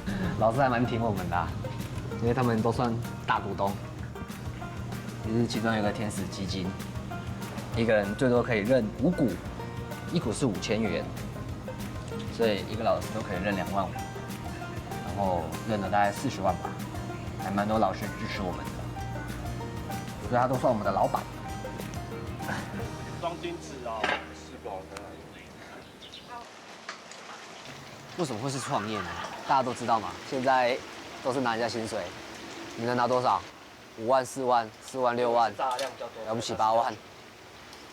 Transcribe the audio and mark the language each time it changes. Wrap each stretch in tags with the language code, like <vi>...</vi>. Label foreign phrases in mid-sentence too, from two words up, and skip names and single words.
<zh>老師還蠻挺我們的啊，因為他們都算大股東，也是其中有一個天使基金，一個人最多可以認5股，1股是5000元，所以一個老師都可以認2萬5，然後認了大概40萬吧，還蠻多老師支持我們的，所以他都算我們的老闆。裝金子哦，是狗的。為什麼會是創業呢？大家都知道嘛，現在都是拿人家薪水，你能拿多少？5萬、4萬、4萬、6萬，了不起8萬。</zh>